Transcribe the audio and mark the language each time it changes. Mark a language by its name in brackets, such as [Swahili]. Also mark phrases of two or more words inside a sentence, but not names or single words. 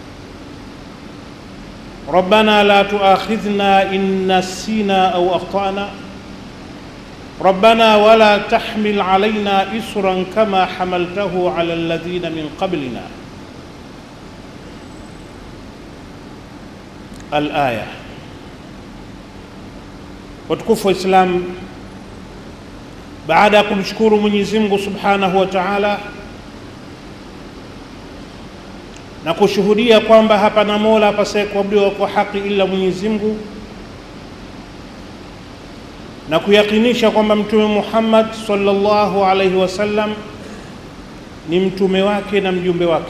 [Arabic] ربنا لا تؤاخذنا إن نسينا أو أخطأنا ربنا ولا تحمل علينا إصرا كما حملته على الذين من قبلنا. الآية. [Swahili] Watukufu wa Islam, baada ya kumshukuru Mwenyezi Mungu [Arabic] سبحانه وتعالى [Swahili] na kushuhudia kwamba hapana Mola apasaye kuabudiwa kwa haki ila Mwenyezi Mungu, na kuyakinisha kwamba Mtume Muhammad [Arabic] صلى الله عليه وسلم [Swahili] ni mtume wake na mjumbe wake.